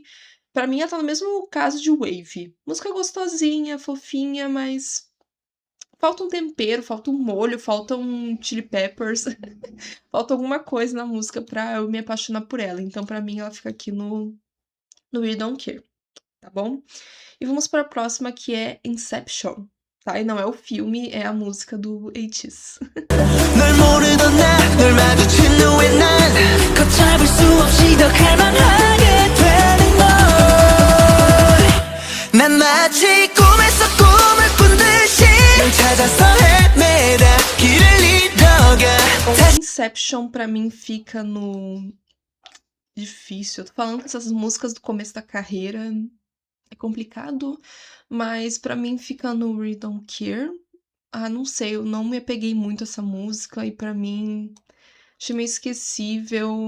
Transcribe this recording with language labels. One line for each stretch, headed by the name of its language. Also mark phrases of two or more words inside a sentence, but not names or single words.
Portuguese: Pra mim, ela tá no mesmo caso de Wave. Música gostosinha, fofinha, mas falta um tempero, falta um molho, falta um
English: chili peppers.
Portuguese: Falta alguma coisa na música pra eu me apaixonar por ela. Então, pra mim, ela fica aqui no
English: We Don't Care,
Portuguese: tá bom? E vamos pra próxima, que é Inception, tá? E não é o filme, é a música do ATEEZ.
Korean: 널 모르던 나널 마주친 후에 난 걷잡을 수 없이 더 갈망하게 되는 걸난 마치 꿈에서 꿈을 꾼 듯이 널 찾아서 헤매다 길을 잃어가
Portuguese: Inception, pra mim, fica no... Difícil. Eu tô falando que essas músicas do começo da carreira é complicado, mas pra mim fica no
English: We Don't Care.
Portuguese: Ah, não sei, eu não me apeguei muito a essa música e pra mim achei meio esquecível.